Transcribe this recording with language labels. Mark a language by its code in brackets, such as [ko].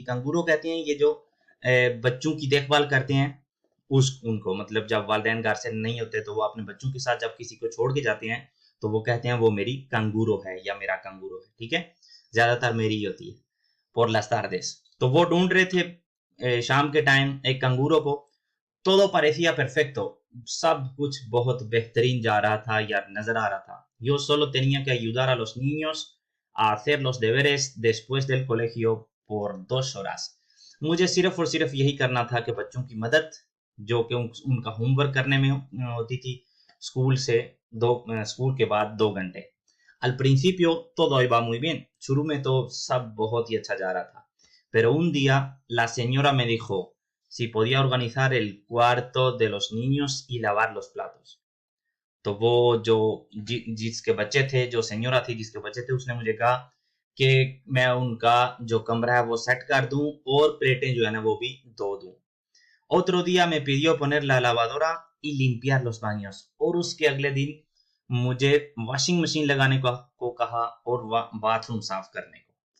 [hi] कंगूरो कहते हैं ये जो बच्चों की देखभाल करते हैं, उस उनको मतलब जब वालिदैन घर से नहीं होते तो वो अपने बच्चों के साथ जब किसी को छोड़ के जाते हैं तो वो कहते हैं वो मेरी कंगूरो है या मेरा कंगूरो है, ठीक है। ज्यादातर मेरी ही होती है। [es] por las tardes, [hi] तो वो ढूंढ रहे थे शाम के टाइम एक कंगूरो को। [es] todo parecía perfecto, [hi] सब कुछ बहुत बेहतरीन जा रहा था या नजर आ रहा था। [es] Yo solo tenía que ayudar a los niños a hacer los deberes después del colegio por 2 horas. [hi] मुझे सिर्फ और सिर्फ यही करना था कि बच्चों की मदद, जो कि उनका होमवर्क करने में होती थी स्कूल से स्कूल के बाद 2 घंटे। [es] Al principio todo iba muy bien, [hi] शुरू में तो सब बहुत ही अच्छा जा रहा था। [es] Pero un día la señora me dijo si podía organizar el cuarto de los niños y lavar los platos। [hi] तो वो जो जिसके बच्चे थे, जो सेन्योरा थी जिसके बच्चे थे, उसने मुझे कहा कि मैं उनका जो कमरा है वो सेट कर दूं और प्लेटें जो है ना वो भी धो दूं। [es] Otro día me pidió poner la lavadora y limpiar los baños, [hi] और उसके अगले दिन मुझे वॉशिंग मशीन लगाने को कहा और बाथरूम साफ करने को।